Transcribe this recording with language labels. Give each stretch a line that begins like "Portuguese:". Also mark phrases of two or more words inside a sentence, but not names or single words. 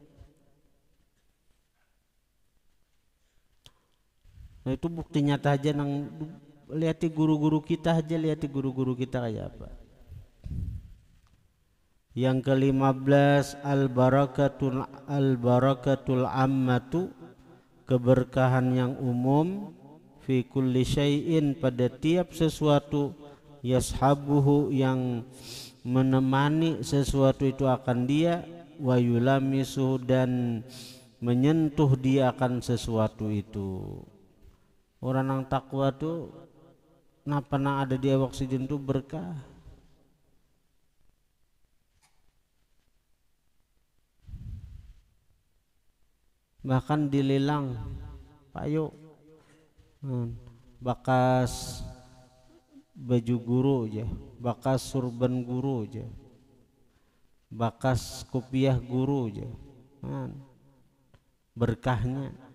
Banjar: Nah itu bukti nyata aja nang lihat guru-guru kita aja, lihat guru-guru kita kayak apa. Yang ke-15
Arabic: al-barakatul ammatu
Banjar: keberkahan yang umum
Arabic: fi kulli syai'in
Banjar: pada tiap sesuatu yashabuhu yang menemani sesuatu itu akan dia
Arabic: wa yulamisu
Banjar: dan menyentuh dia akan sesuatu itu. Orang yang takwa tuh napa nang ada di awak sidin tuh berkah. Bahkan dililang payo bakas baju guru aja, bakas surban guru aja, bakas kopiah guru aja, berkahnya.